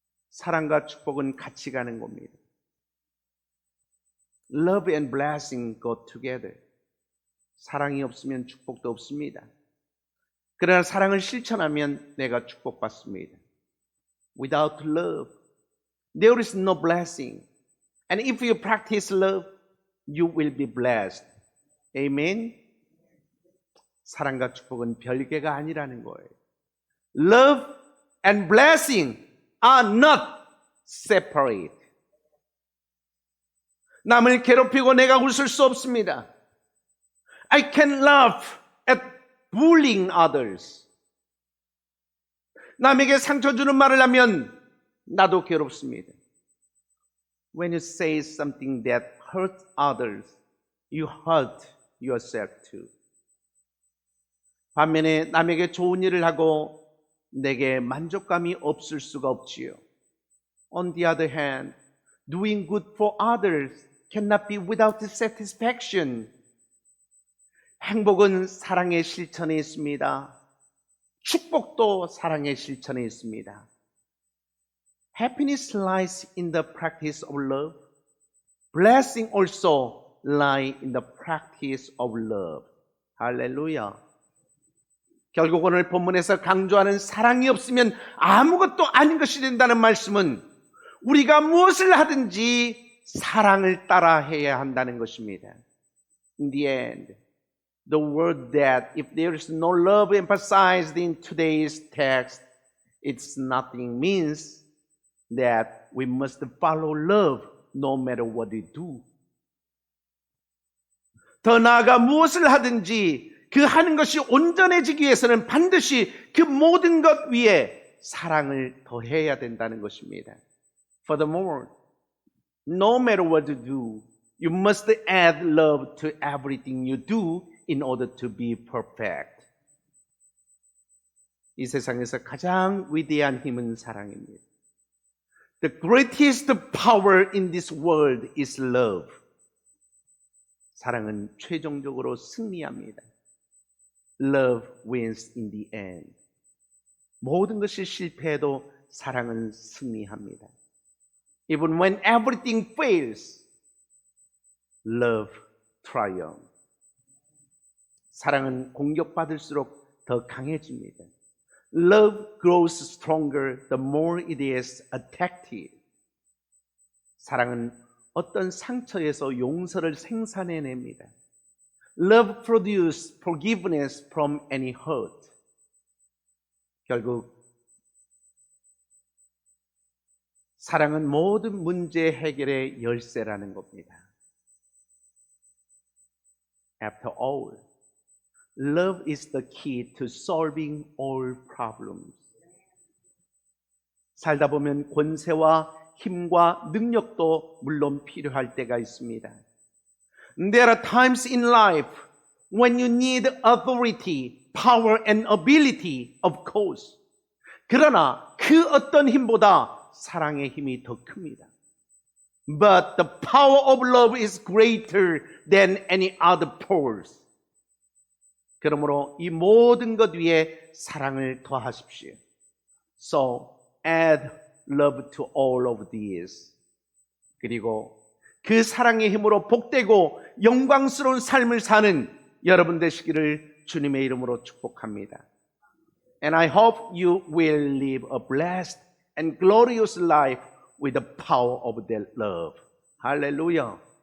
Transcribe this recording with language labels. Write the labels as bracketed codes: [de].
[ko] 사랑과 축복은 같이 가는 겁니다. [en] Love and blessing go together. [ko] 사랑이 없으면 축복도 없습니다. 그러나 사랑을 실천하면 내가 축복받습니다. [en] Without love, there is no blessing. And if you practice love, you will be blessed. Amen. [ko] 사랑과 축복은 별개가 아니라는 거예요. [en] Love and blessing are not separate. [ko] 남을 괴롭히고 내가 웃을 수 없습니다. [en] I can laugh at bullying others. [ko] 남에게 상처 주는 말을 하면 나도 괴롭습니다. [en] When you say something that hurts others, you hurt yourself too. [ko] 반면에 남에게 좋은 일을 하고 내게 만족감이 없을 수가 없지요. [en] On the other hand, doing good for others cannot be without satisfaction. [ko] 행복은 사랑의 실천에 있습니다. 축복도 사랑의 실천에 있습니다. [en] Happiness lies in the practice of love. Blessing also lies in the practice of love. [ko] 할렐루야. 결국 오늘 본문에서 강조하는 사랑이 없으면 아무것도 아닌 것이 된다는 말씀은 우리가 무엇을 하든지 사랑을 따라 해야 한다는 것입니다. [en] In the end, the word that if there is no love emphasized in today's text, it's nothing means that we must follow love no matter what we do. [ko] 더 나아가 무엇을 하든지 그 하는 것이 온전해지기 위해서는 반드시 그 모든 것 위에 사랑을 더해야 된다는 것입니다. [en] Furthermore, No matter what you do, you must add love to everything you do in order to be perfect. [ko] 이 세상에서 가장 위대한 힘은 사랑입니다. [en] The greatest power in this world is love. [ko] 사랑은 최종적으로 승리합니다. [en] Love wins in the end. [ko] 모든 것이 실패해도 사랑은 승리합니다. [en] Even when everything fails, love triumphs. [ko] 사랑은 공격받을수록 더 강해집니다. [en] Love grows stronger the more it is attacked. [ko] 사랑은 어떤 상처에서 용서를 생산해냅니다. [en] Love produces forgiveness from any hurt. [ko] 결국 사랑은 모든 문제 해결의 열쇠라는 겁니다. [en] After all, love is the key to solving all problems. [ko] 살다 보면 권세와 힘과 능력도 물론 필요할 때가 있습니다. [en] There are times in life when you need authority, power and ability, of course. [ko] 그러나 그 어떤 힘보다 사랑의 힘이 더 큽니다. [en] But the power of love is greater than any other powers. [ko] 그러므로 이 모든 것 위에 사랑을 더하십시오. [en] So add love to all of these. [ko] 그리고 그 사랑의 힘으로 복되고 영광스러운 삶을 사는 여러분 되시기를 주님의 이름으로 축복합니다. [en] And I hope you will live a blessed and glorious life with the power of that love. Hallelujah.